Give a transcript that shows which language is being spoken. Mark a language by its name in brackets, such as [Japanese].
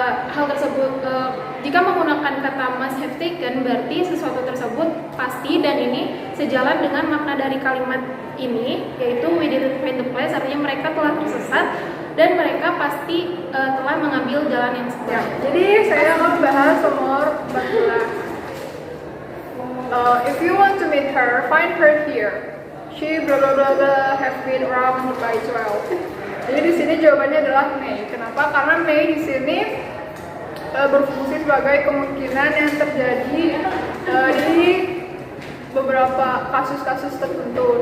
[Indonesian] Hal tersebut jika menggunakan kata must have taken berarti sesuatu tersebut pasti, dan ini sejalan dengan makna dari kalimat ini, yaitu [English] we didn't find the place, [Indonesian] artinya mereka telah tersesat dan mereka pasti telah mengambil jalan yang sebenar. Jadi saya akan bahas nomor 14. [English] If you want to meet her, find her here. She blah blah blah blah have been around by 12. [Indonesian] Jadi di sini jawabannya adalah May. Kenapa? Karena May di sini berfungsi sebagai kemungkinan yang terjadi di beberapa kasus-kasus tertentu.